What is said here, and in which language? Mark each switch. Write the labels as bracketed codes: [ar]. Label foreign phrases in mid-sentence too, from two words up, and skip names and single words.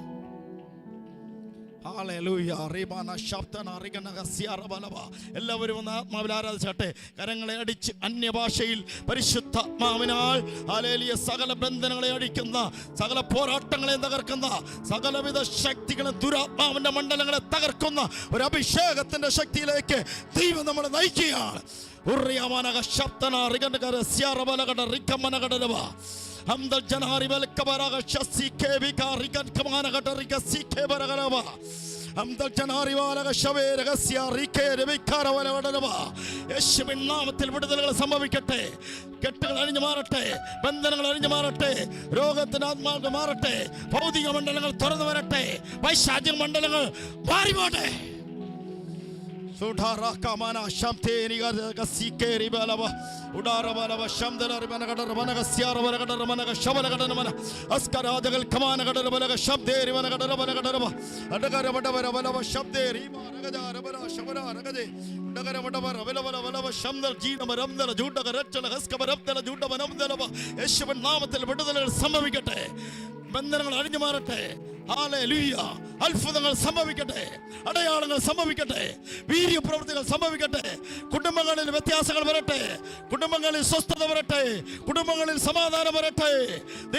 [ml] എല്ലാവരും ഒന്ന് ആത്മാവിൽ ആരാധിച്ചാട്ടെ. കരങ്ങളെ അടിച്ച് അന്യഭാഷയിൽ പരിശുദ്ധാത്മാവിനാൽ ഹല്ലേലൂയ സകല ബന്ധനങ്ങളെ അടിക്കുന്ന, സകല പോരാട്ടങ്ങളെ തകർക്കുന്ന, സകലവിധ ശക്തികളെ, ദുരാത്മാവിന്റെ മണ്ഡലങ്ങളെ തകർക്കുന്ന ഒരു അഭിഷേകത്തിന്റെ ശക്തിയിലേക്ക് ദൈവം നമ്മളെ നയിക്കുകയാണ്. Hamdal janari velka baraga shasi kevika rigan kamana gata riga sike baraga Hamdal janari valaga shave raga siya rike rebikara valaga യേശുവിൻ നാമത്തിൽ വിടുതലുകൾ സംഭവിക്കട്ടെ. കെട്ടുകൾ അഴിഞ്ഞു മാറട്ടെ, ബന്ധനങ്ങൾ അഴിഞ്ഞു മാറട്ടെ, രോഗത്തിന്റെ ആത്മാക്കൾ മാറട്ടെ, ഭൗതിക മണ്ഡലങ്ങൾ തുറന്നു വരട്ടെ, പൈശാചിക മണ്ഡലങ്ങൾ മാറിപോട്ടെ. Udara kamana shamte niga gasike ribalava udara balava shamdana ribana gadara banaga siara banaga gadara banaga shabala gadara bana askara dagal kamana gadara banaga shamte ribana gadara banaga gadara adagara badavara balava shamte riba ragada rabana shabara ragade udagara badavara balava shamdal jeena maramdala judaga rachala haskaba rabdala juda manamdala യേശുവിൻ നാമത്തിൽ വിടുതലുകൾ സംഭവിക്കട്ടെ. ബന്ധനങ്ങൾ അഴിഞ്ഞു മാറട്ടെ. ഹല്ലേലൂയ. അത്ഭുതങ്ങൾ സംഭവിക്കട്ടെ, അടയാളങ്ങൾ സംഭവിക്കട്ടെ, വീര്യപ്രവൃത്തികൾ സംഭവിക്കട്ടെ. കുടുംബങ്ങളിൽ വ്യത്യാസങ്ങൾ വരട്ടെ, കുടുംബങ്ങളിൽ സ്വസ്ഥത വരട്ടെ, കുടുംബങ്ങളിൽ സമാധാനം വരട്ടെ.